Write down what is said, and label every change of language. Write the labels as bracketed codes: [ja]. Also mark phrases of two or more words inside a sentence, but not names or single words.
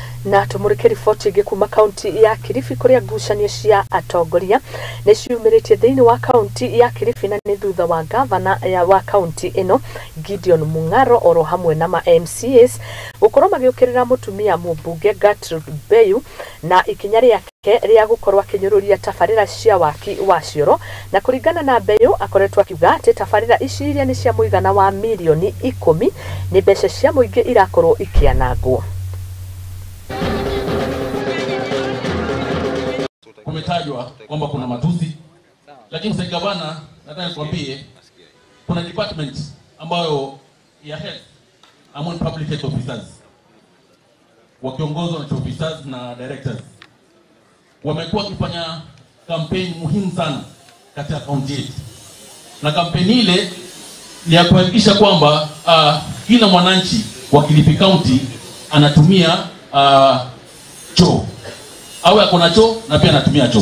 [ki] Na tumurike riboti ĩngĩ kuma kaunti ya Kilifi kuria ngucanio cia atongoria nĩ ciumĩrĩtie thĩinĩ wa kaunti ya Kilifi na nĩ thutha wa gavana wa kaunti ĩno Gideon Mung'aro oro hamwe na ma MCAs gũkorwo magĩũkĩrĩra mũtumia mũmbunge Gertrude Mbeyu na ikinya rĩake rĩa gũkorwo akĩnyũrũria tabarĩra cia waki wa cioro na kũringana na Mbeyu akoretwo akiuga atĩ tabarĩra ici iria nĩ cia mũigana wa milioni 10 nĩ mbeca cia mũingĩ irakorwo ikianangwo. [sw] Kumetajwa kwamba kuna matusi, lakini sasa gavana nataka nikwambie kuna department ambayo ya [en] health among public health officers [sw] wakiongozwa na [en] chief officers [sw] na directors wamekuwa wakifanya campaign muhimu sana katika kaunti yetu, na kampeni ile ni ya kuhakikisha kwamba kila mwananchi wa Kilifi County anatumia choo awe akona choo na pia anatumia choo.